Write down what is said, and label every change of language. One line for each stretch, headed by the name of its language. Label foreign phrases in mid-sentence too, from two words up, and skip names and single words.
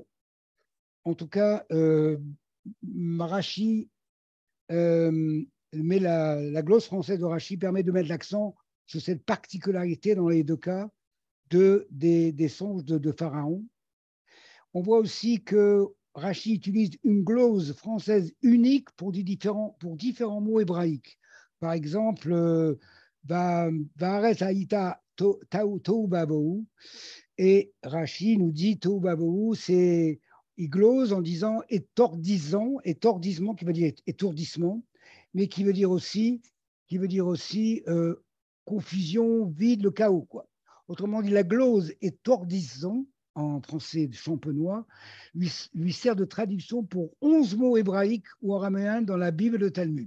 French: En tout cas, Rachi, mais la glose française de Rachi permet de mettre l'accent sur cette particularité dans les deux cas des songes de Pharaon. On voit aussi que Rachi utilise une glose française unique pour différents mots hébraïques. Par exemple,
Hebrew: והארץ היתה תהו ובהו,
French: et Rachi nous dit
Hebrew: תהו ובהו,
French: il glose en disant étourdissement qui veut dire étourdissement, mais qui veut dire aussi confusion, vide, le chaos, quoi. Autrement dit, la glose étourdissant en français champenois, lui sert de traduction pour 11 mots hébraïques ou araméens dans la Bible et le Talmud.